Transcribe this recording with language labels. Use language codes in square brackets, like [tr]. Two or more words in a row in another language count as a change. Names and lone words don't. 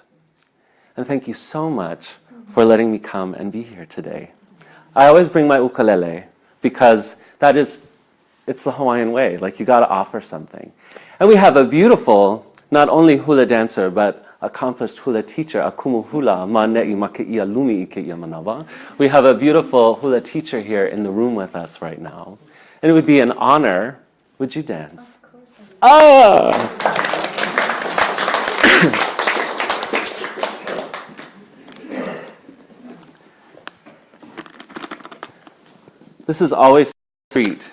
[en] And thank you so much for letting me come and be here today. I always bring my ukulele because it's the Hawaiian way, like you gotta offer something. And we have a beautiful, not only hula dancer, but accomplished hula teacher, [haw] akumu hula, ma ne'i make'ia lumi i ke'ia manawa. [en] We have a beautiful hula teacher here in the room with us right now. And it would be an honor. Would you dance? Of course I do. Ah! This is always a treat.